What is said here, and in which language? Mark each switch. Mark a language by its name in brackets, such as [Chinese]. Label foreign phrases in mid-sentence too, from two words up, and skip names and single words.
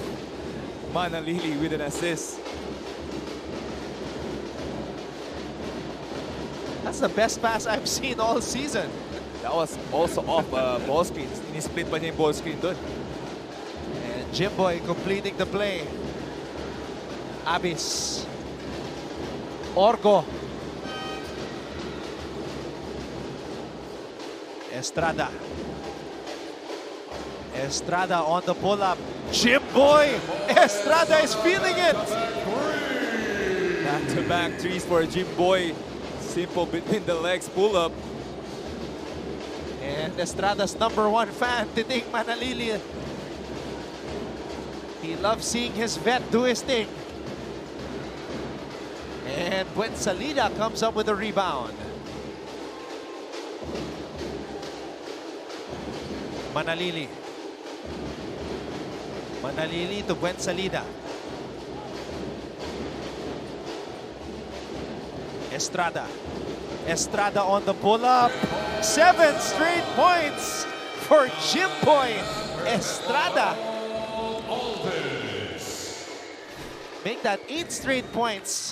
[English] Manalili with an assist. That's the best pass I've seen all season. That was also off ball screen. [Filipino] Ini-split pa niya yung [English] ball screen [Filipino] doon. [English] And Jimboy completing the play. Abis. Orgo. Estrada. Estrada on the pull-up. Jimboy! Estrada is feeling it! Back-to-back threes for Jimboy. Simple between the legs pull-up. And Estrada's #1 fan, Titing Manalili. He loves seeing his vet do his thing. And Buensalida comes up with a rebound. Manalili. Manalili to Buensalida. Estrada. Estrada on the pull-up. 7 straight points for Jimboy Estrada. Make that 8 straight points.